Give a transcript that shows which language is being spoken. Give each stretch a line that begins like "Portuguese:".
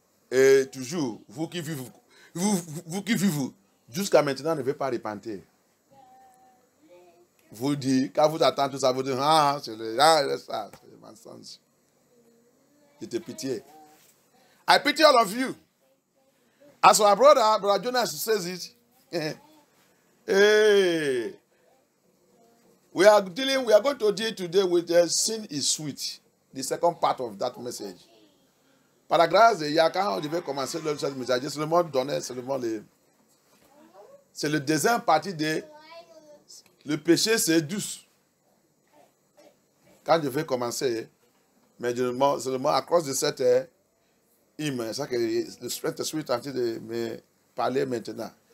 French: Et toujours, vous qui vivez, jusqu'à maintenant, ne veut pas repentir. Vous dites, quand vous attendez tout ça, vous dites, c'est ça, c'est le mensonge. Je te pitié.
English: I pity all of you. As our brother Jonas says it, hey, we are going to deal today with sin is sweet. The second part of that message.
French: Par la grâce de Yah, quand je vais commencer le message, seulement donner seulement les. C'est le deuxième partie de le péché, c'est douce. Quand je vais commencer, mais seulement à cause de cette hymne, ça que le Saint-Esprit est en train de me parler maintenant.